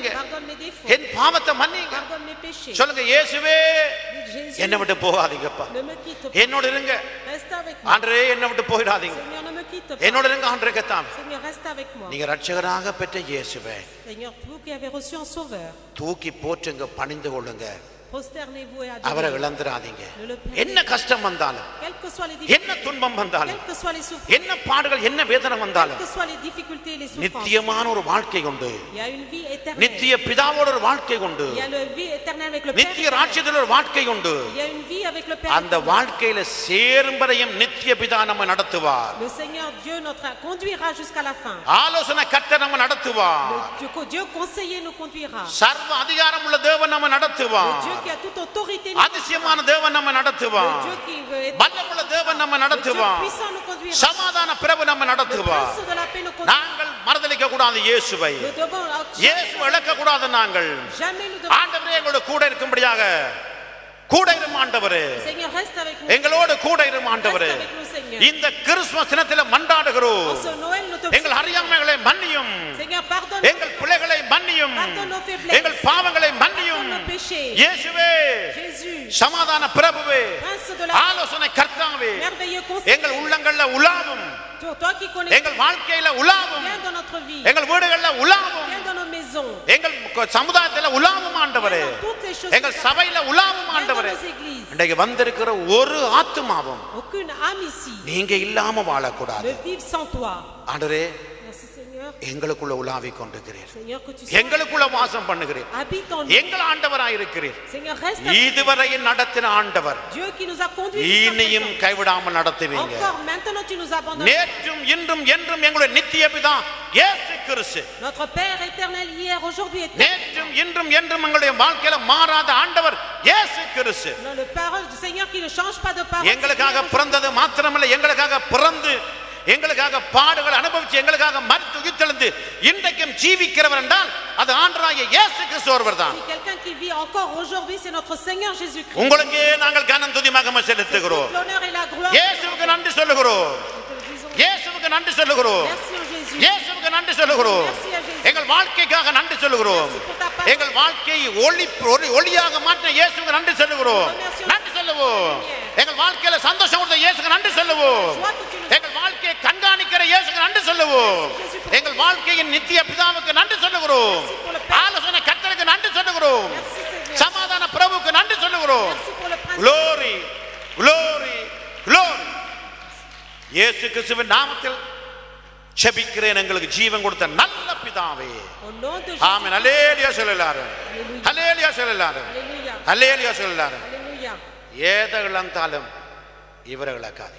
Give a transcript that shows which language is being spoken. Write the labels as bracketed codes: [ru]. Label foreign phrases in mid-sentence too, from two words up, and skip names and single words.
[fr] Pardonne mes défauts. [ta] என் பாவத்தை மன்னிங்க. [fr] Pardonne mes péchés. [ta] சொல்லுங்க, இயேசுவே [fr] Dites, Jésus, [ta] என்னை விட்டு போகாதீங்கப்பா, [fr] ne me quitte pas. [ta] என்னோட இருங்க [fr] Reste avec moi. [ta] ஆண்டவரே, என்னை விட்டு போயிடாதீங்க, [fr] Seigneur, ne me quitte pas. [ta] என்னோட இருங்க ஆண்டவரே கத்தாவே. [fr] Seigneur, reste avec moi. [ta] நீங்க ரட்சகராக பெற்ற இயேசுவே [fr] Seigneur, vous qui avez reçu un sauveur, [ta] தூக்கி போற்றுங்க, பணிந்து கொள்ளுங்க, [fr] prosternez-vous et [ta] அவரை [fr] adorez. [ta] இழந்துடாதீங்க. [fr] Ne le perdez [ta] என்ன கஷ்டம் வந்தாலும், [fr] Quelles que soient les [ta] என்ன [fr] difficultés, [ta] துன்பம் வந்தாலும், [fr] quelles que soient les souffrances, [ta] என்ன பாடுகள் என்ன வேதனை வந்தாலும், [fr] quelles que soient les difficultés et les souffrances, [ta] நித்தியமான ஒரு வாழ்க்கை உண்டு, [fr] il y a une vie éternelle. [ta] நித்திய பிதாவோட ஒரு வாழ்க்கை உண்டு, [fr] Il y a une vie éternelle avec le Père. [ta] நித்திய ராஜ்யத்தில் ஒரு வாழ்க்கை உண்டு. [fr] Il y a une vie avec le Père. [ta] அந்த வாழ்க்கையில சேரும்பரையும் நித்திய பிதா நம்ம நடத்துவார். [fr] Le Seigneur Dieu notre conduira jusqu'à la fin. [ta] ஆலோசனை கர்த்தர் நம்ம நடத்துவார். [fr] Dieu conseiller nous conduira. [ta] சர்வ அதிகாரம் உள்ள தேவன் நம்ம [fr] Le [ta] நடத்துவார். [fr] Dieu qui a toute autorité nous [ta] அதிசயமான தேவன் நம்ம [fr] conduira. [ta] நடத்துவார். [fr] Le Dieu qui est [ta] வல்லமுள்ள தேவன் நம்ம [fr] le Dieu [ta] நடத்துவார். [fr] puissant nous conduira. [ta] சமாதான பிரபு நம்ம [fr] Le [ta] நடத்துவார். [fr] prince de la paix nous conduira. [ta] நாங்கள் மறதலிக்க கூடாது இயேசுவை, [fr] Nous devons [ta] இயேசு இழக்க கூடாது. நாங்கள் [fr] jamais nous devons. [ta] ஆண்டவரே எங்களோட கூட இருக்கும்படியாக கூட இரும் ஆண்டவரே, [fr] Seigneur, reste avec nous. [ta] எங்களோடு கூட இரும் ஆண்டவரே. [fr] Reste avec nous, Seigneur. [ta] இந்த கிறிஸ்துமஸ் தினத்தில மன்றாடுகிறோம், [fr] En ce Noël, nous te [ta] எங்கள் அறியாமைகளை மன்னியும், [fr] Seigneur, pardonne [ta] எங்கள் பிள்ளைகளை மன்னியும், [fr] Pardonne nos faiblesses. [ta] எங்கள் பாவங்களை மன்னியும். [fr] nos péchés. [ta] இயேசுவே, [fr] Jésus, [ta] சமாதான பிரபுவே, [fr] prince de la [ta] ஆலோசனை கர்த்தாவே, [fr] merveilleux conseil. [ta] எங்கள் உள்ளங்கள்ல உலாவும், [fr] Toi qui connais [ta] எங்கள் வாழ்க்கையில உலாவும், [fr] viens dans notre vie. [ta] எங்கள் வீடுகள்ல உலாவும், [fr] Viens dans nos maisons. [ta] எங்கள் சமுதாயத்துல உலாவும் ஆண்டவரே, [fr] Viens dans toutes les choses. [ta] எங்கள் சபையில உலாவும் [fr] Viens dans [ta] ஆண்டவரே. [fr] nos églises. [ta] இன்றைக்கு வந்திருக்கிற ஒரு ஆத்துமாவும் [fr] Aucune âme ici [ta] நீங்க இல்லாம வாழக்கூடாது [fr] ne vive sans toi. [ta] ஆண்டவரே. [fr] Merci Seigneur. [ta] எங்களுக்குள்ள உலாவி கொண்டிருக்கிறீர், [fr] Seigneur, que tu [ta] எங்களுக்குள்ள வாசம் பண்ணுகிறீர், [fr] habite en nous. [ta] எங்கள் ஆண்டவராய் இருக்கிறீர். [fr] Seigneur, reste avec [ta] இதுவரையில் நடத்தின ஆண்டவர் [fr] Dieu qui nous a conduits jusqu'à [ta] இனியும் [fr] présent. [ta] கைவிடாமல் நடத்துவீங்க. [fr] Encore maintenant, tu nous abandonnes. [ta] நேற்றும் இன்றும் என்றும் எங்களுடைய நித்திய பிதா இயேசு கிறிஸ்து, [fr] Notre Père éternel, hier, aujourd'hui et [ta] நேற்றும் இன்றும் என்றும் எங்களுடைய வாழ்க்கையில மாறாத ஆண்டவர் இயேசு கிறிஸ்து. [fr] dans le parole du Seigneur qui ne change pas de parole. [ta] எங்களுக்காக பிறந்தது மாத்திரமல்ல, எங்களுக்காக பிறந்து எங்களுக்காக பாடுகள் அனுபவிச்சு எங்களுக்காக மரித்து உயிர்த்தெழுந்து இன்றைக்கும் ஜீவிக்கிறவர் என்றால் அது ஆண்டவராகிய இயேசு கிறிஸ்து ஒருவர் தான். [fr] Si quelqu'un qui vit encore aujourd'hui, c'est notre Seigneur Jésus-Christ. [ta] உங்களுக்கே நாங்கள் கனம் துதி மகிமை செலுத்துகிறோம். [fr] L'honneur et la gloire. [ta] இயேசுவுக்கு நன்றி சொல்லுகிறோம், [fr] Nous te le disons. [ta] இயேசுவுக்கு நன்றி சொல்லுகிறோம், [fr] Merci en Jésus. [ta] இயேசுவுக்கு நன்றி சொல்லுகிறோம். [fr] Merci à Jésus. [ta] எங்கள் வாழ்க்கைக்காக நன்றி சொல்லுகிறோம். [fr] Merci pour ta parole. [ta] எங்கள் வாழ்க்கையை ஒளியாக மாற்றின இயேசுவுக்கு நன்றி சொல்லுகிறோம். நன்றி சொல்லுவோம். எங்கள் வாழ்க்கையில சந்தோஷம் கொடுத்த இயேசுக்கு நன்றி சொல்லுவோம். எங்கள் வாழ்க்கையை கண்காணிக்கிற இயேசுக்கு நன்றி சொல்லுவோம். எங்கள் வாழ்க்கையின் நித்திய பிதாவுக்கு நன்றி சொல்லுகிறோம். ஆலோசனை கர்த்தருக்கு நன்றி சொல்லுகிறோம். [fr] Merci Seigneur. [ta] சமாதான பிரபுவுக்கு நன்றி சொல்லுகிறோம். [fr] Merci pour le prince. [en] Glory, glory, glory. [ta] இயேசு கிறிஸ்துவின் நாமத்தில் ஜெபிக்கிறேன் எங்களுக்கு ஜீவன் கொடுத்த நல்ல பிதாவே. [fr] Au nom de Jésus. [ta] ஆமென். அல்லேலூயா சொல்லலாரும், [fr] Alléluia. [ta] அல்லேலூயா சொல்லலாரும், [fr] Alléluia. [ta] அல்லேலூயா சொல்லலாரும். [fr] Alléluia. [ta] ஏதை இழந்தாலும் இவரை இழக்காதீங்க.